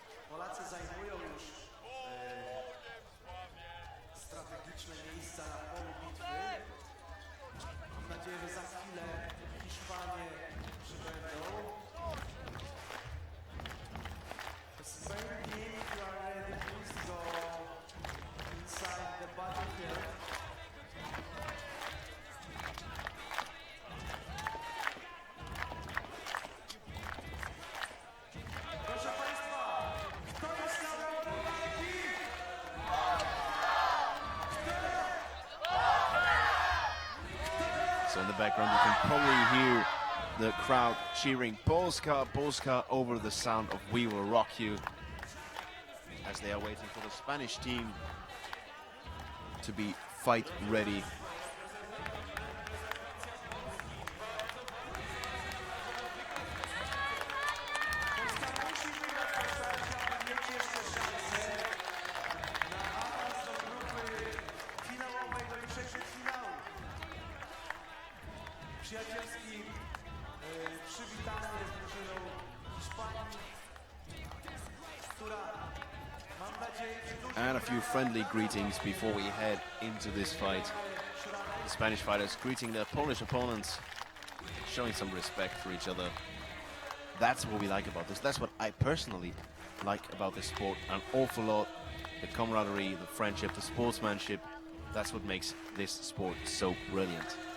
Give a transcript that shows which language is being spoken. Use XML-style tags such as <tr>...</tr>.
<pl>Polacy zajmują już strategiczne miejsca na polu bitwy. Mam nadzieję, że za chwilę Hiszpanie przybędą.</pl> <en>Spain team, you are ready, please go inside the battlefield.</en> <pl>Proszę Państwa, kto jest na walki?</pl> <en>So in the background you can probably hear the crowd cheering Polska, Polska over the sound of We Will Rock You, as they are waiting for the Spanish team to be fight ready.</en> <pl>Polska musi wygrać w tej starcie, aby mieć jeszcze szansę na awans do grupy finałowej, do jutrzejszych finałów. Przyjacielski przywitanie z drużyną Hiszpanii, która, mam nadzieję,</pl> <en>And a few friendly greetings before we head into this fight. The Spanish fighters greeting their Polish opponents, showing some respect for each other. That's what we like about this. That's what I personally like about this sport an awful lot. The camaraderie, the friendship, the sportsmanship. That's what makes this sport so brilliant.</en>